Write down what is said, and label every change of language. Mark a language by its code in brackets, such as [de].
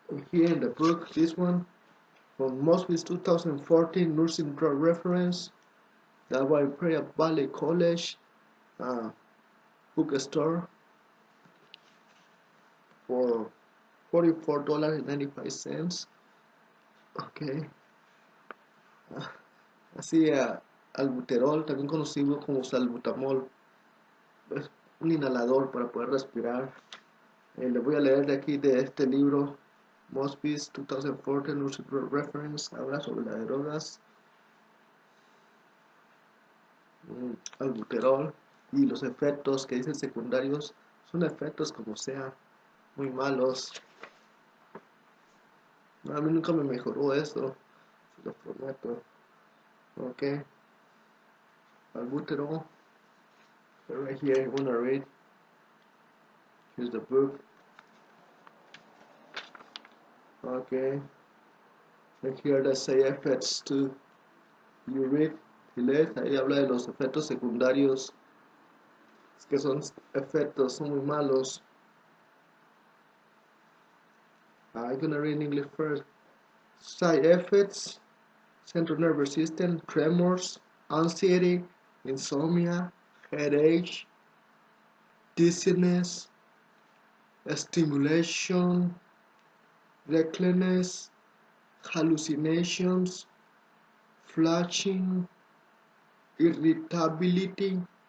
[en] Here in the book, this one from Mosby's 2014 nursing drug reference, that was in Prayer Valley College bookstore for $44.95. Okay. [es] Así, albuterol, también conocido como salbutamol, es un inhalador para poder respirar. Le voy a leer de aquí de este libro, Mosby's 2014 Nursing Drug Reference, habla sobre las drogas, albuterol, y los efectos que dicen secundarios son efectos como sea, muy malos. A mí nunca me mejoró eso, se lo prometo. [en] Ok, albuterol, right here, I'm gonna read. Here's the book. Okay, and here the side effects too. You read, [es] y lees, ahí habla de los efectos secundarios, que son efectos, son muy malos. [en] I'm gonna read in English first. Side effects: central nervous system, tremors, anxiety, insomnia, headache, dizziness, stimulation, recklessness, hallucinations, flashing, irritability.